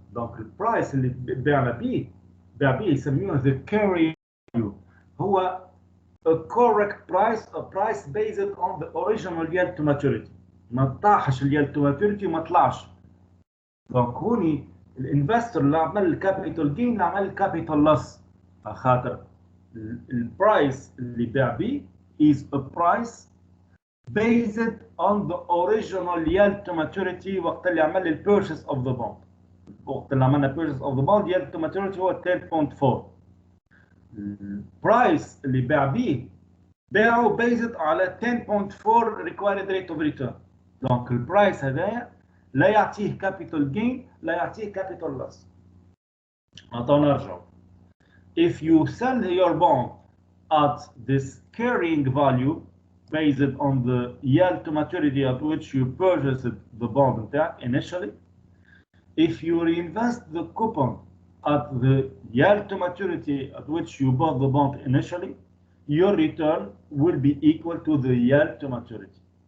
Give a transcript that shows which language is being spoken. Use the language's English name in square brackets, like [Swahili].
[English] Donc [Arabic] البرايس اللي بيع بيه يسموه [English] the carry value [Arabic] هو [English] a correct price, a price based on the original yield to maturity. [Arabic] ما طاحش اليeld to maturity وما طلعش. دونك هوني الانفستور اللي عمل الكابيتال جين اللي عمل الكابيتال لوس خاطر البرايس اللي باع بيه [English] is a price based on the original yield to maturity [Arabic] وقت اللي عمل البيرشيز اوف ذا بوند. وقت اللي عملنا [English] purchase of the bond yield to maturity [Arabic] هو [English] 10.4. [Arabic] البرايس اللي باع بيه باعه [English] based [Arabic] على 10.4 [English] required rate of return. [Arabic] دونك البرايس هذايا لا يعطيه [English] capital gain [Arabic] لا يعطيه [English] capital loss. [Arabic] نعطيو نرجعو. [English] If you sell your bond at this carrying value based on the yield to maturity at which you purchased the bond initially, if you reinvest the coupon at the yield to maturity at which you bought the bond initially, your return will be equal to the yield to maturity.